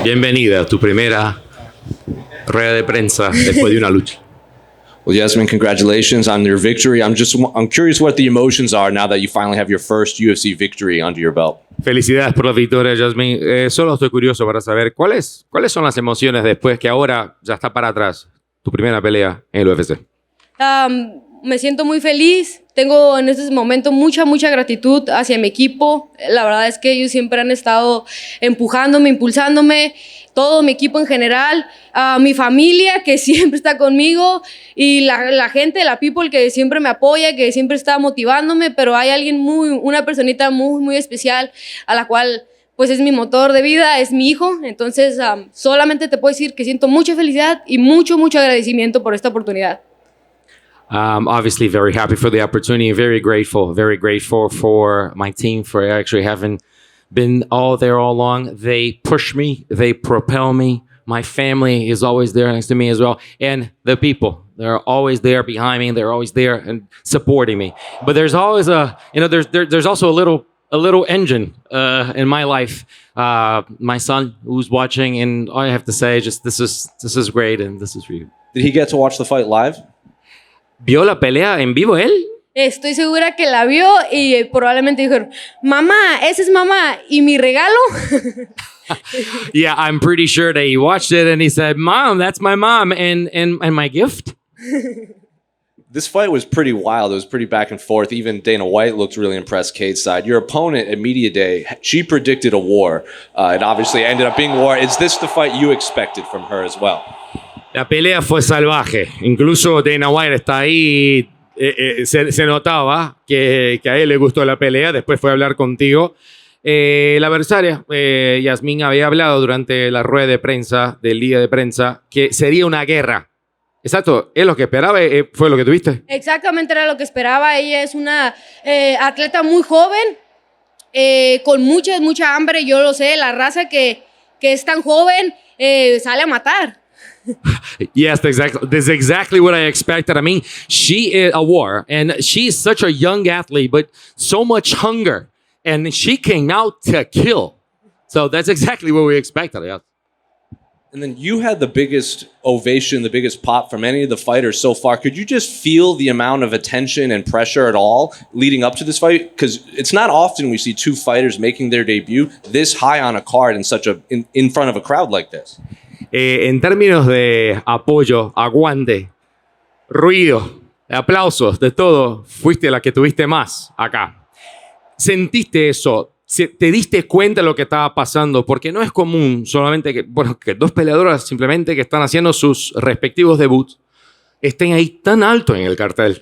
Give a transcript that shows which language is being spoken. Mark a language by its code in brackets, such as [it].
[es] Bienvenida a tu primera rueda de prensa después de una lucha. [en] Well, Yazmin, congratulations on your victory. I'm curious what the emotions are now that you finally have your first UFC victory under your belt. [es] Felicidades por la victoria, Yazmin. Solo estoy curioso para saber cuáles son las emociones después que ahora ya está para atrás tu primera pelea en el UFC. Me siento muy feliz. Tengo en este momento mucha gratitud hacia mi equipo. La verdad es que ellos siempre han estado empujándome, impulsándome. Todo mi equipo en general, mi familia que siempre está conmigo y la gente, la [en] people [es] que siempre me apoya, que siempre está motivándome, pero hay una personita muy especial a la cual pues es mi motor de vida, es mi hijo. Entonces solamente te puedo decir que siento mucha felicidad y mucho agradecimiento por esta oportunidad. [en] Obviously very happy for the opportunity, very grateful for my team for actually having been all there all along. They push me, they propel me. My family is always there next to me as well. And the people, they're always there behind me. They're always there and supporting me. But there's always there's also a little engine in my life. My son who's watching, and all I have to say is just this is great and this is for you. Did he get to watch the fight live? [es] ¿Vio la pelea en vivo él? Estoy segura que la vio y probablemente dijo, mamá, esa es mamá, ¿y mi regalo? [en] Yeah, I'm pretty sure that he watched it and he said, Mom, that's my mom and my gift. This fight was pretty wild. It was pretty back and forth. Even Dana White looked really impressed Cade's side. Your opponent at Media Day, she predicted a war. It obviously ended up being war. Is this the fight you expected from her as well? [es] La pelea fue salvaje. Incluso Dana White está ahí. Se notaba que a él le gustó la pelea. Después fue a hablar contigo. La adversaria, Yazmin, había hablado durante la rueda de prensa, del día de prensa, que sería una guerra. Exacto, es lo que esperaba, fue lo que tuviste. Exactamente era lo que esperaba. Ella es una atleta muy joven, con mucha hambre. Yo lo sé, la raza que es tan joven sale a matar. [en] Yes, exactly. This is exactly what I expected. I mean, she is a war, and she's such a young athlete, but so much hunger, and she came out to kill. So that's exactly what we expected. Yeah. And then you had the biggest ovation, the biggest pop from any of the fighters so far. Could you just feel the amount of attention and pressure at all leading up to this fight? Because it's not often we see two fighters making their debut this high on a card in front of a crowd like this. [es] En términos de apoyo, aguante, ruido, aplausos, de todo, fuiste la que tuviste más acá. ¿Sentiste eso? ¿Te diste cuenta de lo que estaba pasando? Porque no es común solamente que dos peleadoras simplemente que están haciendo sus respectivos debuts estén ahí tan alto en el cartel.